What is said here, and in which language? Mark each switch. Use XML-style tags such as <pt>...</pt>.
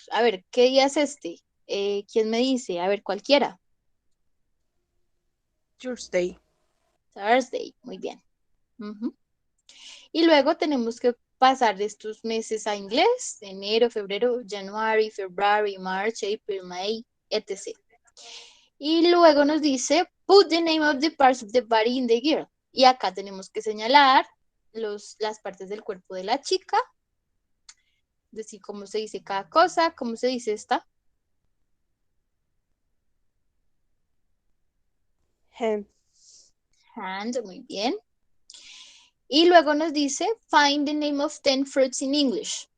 <es>A ver, ¿qué día es este? ¿Quién me dice? A ver, cualquiera.</es> <en>Tuesday.</en> <es>Thursday. Muy bien. Y luego tenemos que pasar de estos meses a inglés, enero, febrero,</es> <en>January, February, March, April, May,</en> <es>etc. Y luego nos dice,</es> <en>put the name of the parts of the body in the girl.</en> <es>Y acá tenemos que señalar las partes del cuerpo de la chica, decir cómo se dice cada cosa, cómo se dice esta.</es> <en>Hand.</en> <es>Hand, muy bien. Y luego nos dice,</es> <en>find the name of 10 fruits in English.</en>